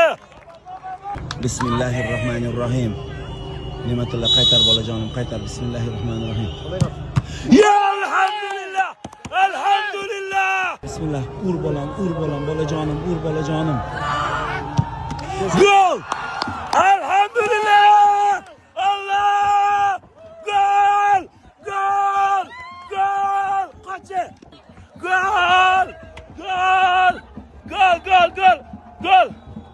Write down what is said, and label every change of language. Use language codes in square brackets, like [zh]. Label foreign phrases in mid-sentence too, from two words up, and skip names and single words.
[az] Bismillahirrahmanirrahim. Nimetullah qaytar balacanım qaytar. Bismillahirrahmanirrahim. Ya elhamdülillah. Elhamdülillah. Bismillah. Ur balam balacanım, ur balacanım. Gol! Elhamdülillah! Allah! Gol! Gol! Gol! Kaçı? Gol! Gol! Gol! Gol! Gol! Gol!